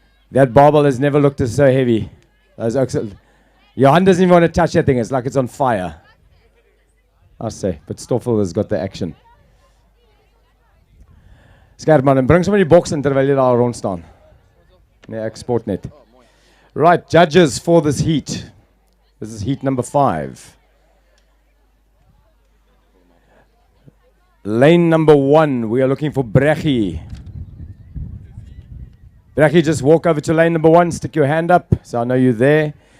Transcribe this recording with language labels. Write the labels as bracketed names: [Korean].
[English] That barbell has never looked so heavy. Your hand doesn't even want to touch that thing. It's like it's on fire. I say, but Stoffel has got the action. [Afrikaans] Skerp man, en bring sommer die boks in terwyl jy daar rond staan. Nee, ek sport net. [English] Right, judges for this heat. This is heat number 5. Lane number 1, we are looking for Brechi. Brechi, just walk over to lane number 1, stick your hand up, so I know you're there.